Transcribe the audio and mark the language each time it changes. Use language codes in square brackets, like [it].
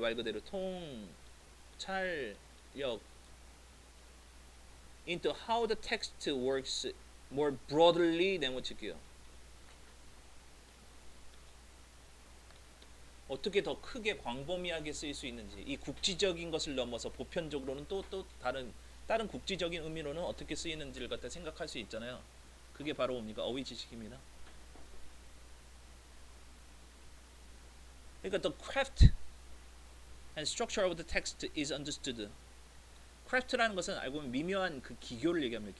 [ko] 말 그대로 통찰력 [en] into how the text works more broadly [ko] 내모칠게요. 어떻게 더 크게 광범위하게 쓰일 수 있는지 이 국지적인 것을 넘어서 보편적으로는 또 다른 국지적인 의미로는 어떻게 쓰이는지를 갖다 생각할 수 있잖아요. 그게 바로 뭡니까? 어휘 지식입니다. 그러니까 [en] the craft and structure of the text is understood. [ko] craft라는 것은 알고 보면 미묘한 그 기교를 얘기합니다.